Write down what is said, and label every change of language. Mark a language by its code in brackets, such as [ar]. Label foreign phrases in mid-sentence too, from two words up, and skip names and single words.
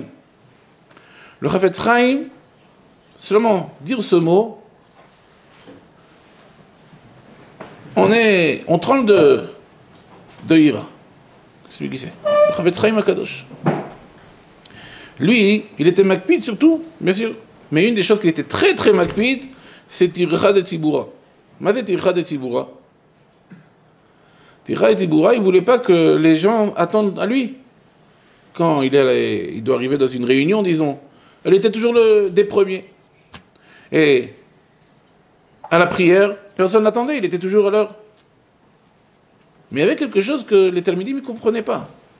[fr] Le Chafetz Chaim, seulement dire ce mot, on tremble de ira. Celui qui sait. Le Chafetz Chaim HaKadosh. Lui, il était makpid surtout, bien sûr. Mais une des choses qui était très très makpid, c'est [he] טרחא דציבורא. מה זה טרחא דציבורא. טרחא דציבורא, [fr] il ne voulait pas que les gens attendent à lui. Quand il doit arriver dans une réunion, disons, elle était toujours des premiers. Et à la prière, personne n'attendait, il était toujours à l'heure. Mais il y avait quelque chose que les Talmidim ne comprenaient pas.